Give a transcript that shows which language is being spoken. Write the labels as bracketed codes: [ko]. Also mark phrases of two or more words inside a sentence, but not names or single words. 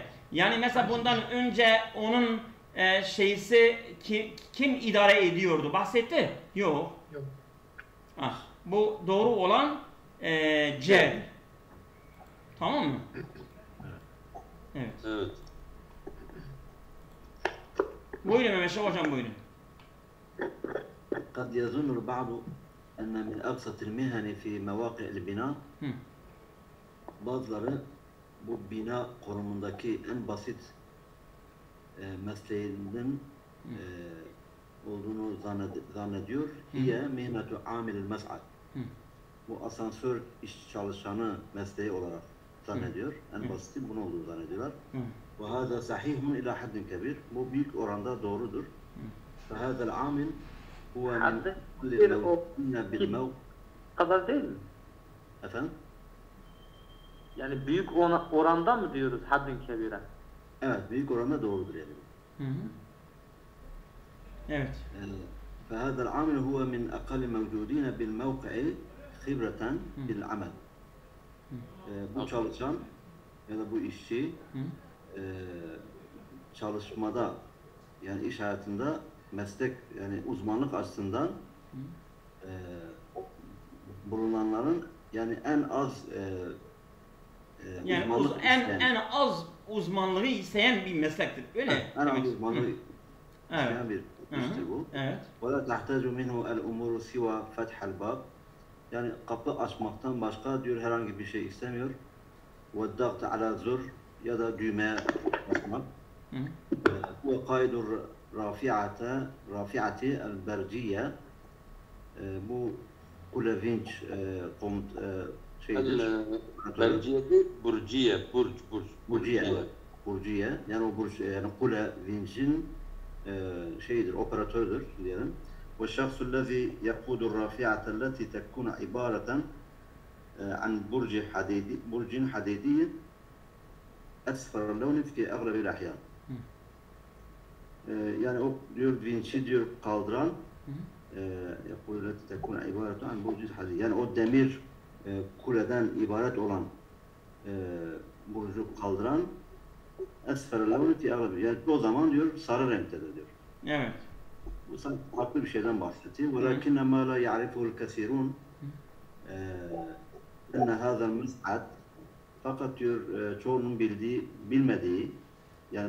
[tr] Yani mesela bundan önce onun kim idare ediyordu? Bahsetti? Yok. Bu doğru olan C. Tamam mı? Evet. Evet. Buyurun Mehmet Hocam buyurun. [ar] قد يظن البعض أن من أبسط المهن في مواقع البناء [tr] bazıları bu bina konumundaki en basit mesleğinden olduğunu zannediyor. [ar] هي مهنة عامل المصعد. [tr] Bu asansör iş çalışanı mesleği olarak zannediyor. En basiti bunu olduğunu zannediyorlar. [ar] وهذا صحيح إلى حد كبير. [tr] Bu büyük oranda doğrudur. [ar] وهذا العامل هو من بالمو [tr] kadar değil mi? Efendim? Yani büyük oranda mı diyoruz [ar] حد كبير? [tr] Evet, büyük oranda doğrudur yani. Evet. [ar] فهذا العامل هو من أقل موجودين بالموقع خبرة بالعمل. [tr] Bu çalışan ya da bu işçi çalışmada yani iş hayatında meslek yani uzmanlık açısından bulunanların yani en az yani en az uzmanlığı isteyen bir meslektir. Öyle. En az uzmanlığı isteyen bir iştir bu. Evet. [ar] ولا تحتاج منه الأمور سوى فتح الباب. [tr] Yani kapı açmaktan başka diyor herhangi bir şey istemiyor. [ar] وضغط على الزر [tr] ya da düğmeye basmak. [ar] وقائد الرافعة البرجية. [tr] Bu kule vinç şeydir. Berciye değil, burciye, Burciye. Yani o burç, yani kule vinçin şeyidir, operatördür diyelim. [ar] والشخص الذي يقود الرافعة التي تكون عبارة عن برج حديدي أصفر اللون في أغلب الأحيان. [tr] Yani o diyor vinçi diyor kaldıran [ar] يقول التي تكون عبارة عن برج حديدي. [tr] Yani o demir kuleden ibaret olan burcu kaldıran [ar] أصفر اللون في أغلب. [tr] Yani o zaman diyor sarı renktedir diyor. Evet. Bu sanki farklı bir şeyden bahsediyor. [ar] وَلَكِنَّ مَا لَا يَعْرِفُهُ الْكَثِيرُونَ اَنَّ هَذَا الْمَسْعَدْ [tr] fakat diyor çoğunun bilmediği yani